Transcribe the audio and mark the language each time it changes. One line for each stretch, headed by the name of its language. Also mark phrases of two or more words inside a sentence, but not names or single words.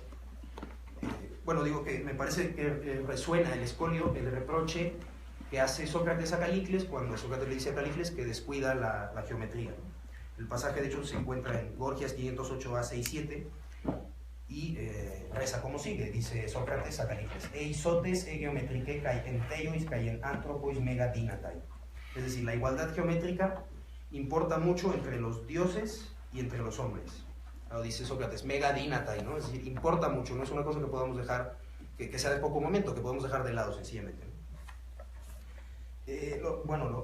Spanish: Digo que me parece que resuena el escolio, el reproche que hace Sócrates a Calícles cuando Sócrates le dice a Calícles que descuida la geometría. El pasaje, de hecho, se encuentra en Gorgias 508a-67 y reza como sigue. Dice Sócrates a Calícles:
Greek: ἰσότης ἡ γεωμετρικὴ καὶ ἐν θεοῖς καὶ ἐν ἀνθρώποις μέγα δύναται.
Spanish: Es decir, la igualdad geométrica importa mucho entre los dioses y entre los hombres. Lo dice Sócrates, megadinatai, ¿no? Es decir, importa mucho, no es una cosa que podamos dejar, que sea de poco momento, que podemos dejar de lado sencillamente, ¿no?